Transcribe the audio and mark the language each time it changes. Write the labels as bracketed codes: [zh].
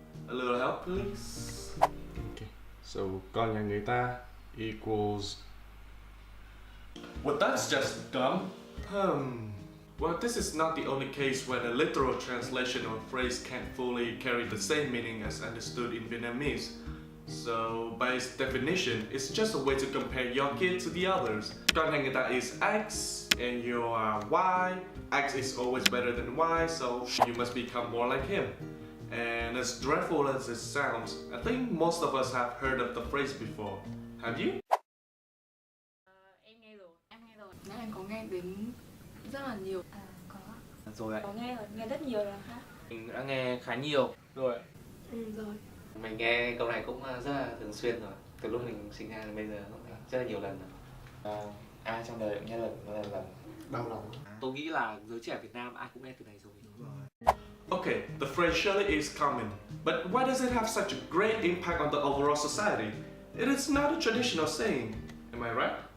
[en] a little help please? Okay, so [vi] con nhà người ta [en] equals... Well, that's just dumb. Well, this is not the only case where the literal translation of a phrase can't fully carry the same meaning as understood in Vietnamese. So, by its definition, it's just a way to compare your kid to the others. [vi] Con nhà người ta [en] is X, and you are Y. X is always better than Y, so you must become more like him. And as dreadful as it sounds, I think most of us have heard of the phrase before. Have you? [vi] Em nghe rồi. Em có nghe đến rất là nhiều. Có. Rồi ạ. Có nghe rất nhiều rồi hả? Mình đã nghe khá nhiều rồi. Rồi. Mình nghe câu này cũng rất là thường xuyên rồi. Từ lúc mình sinh ra đến bây giờ cũng rất là nhiều lần rồi. Ai trong đời cũng nghe lần Đau lòng. Tôi nghĩ là giới trẻ Việt Nam ai cũng nghe từ này rồi. [en] Okay, the phrase surely is common, but why does it have such a great impact on the overall society? It is not a traditional saying, am I right?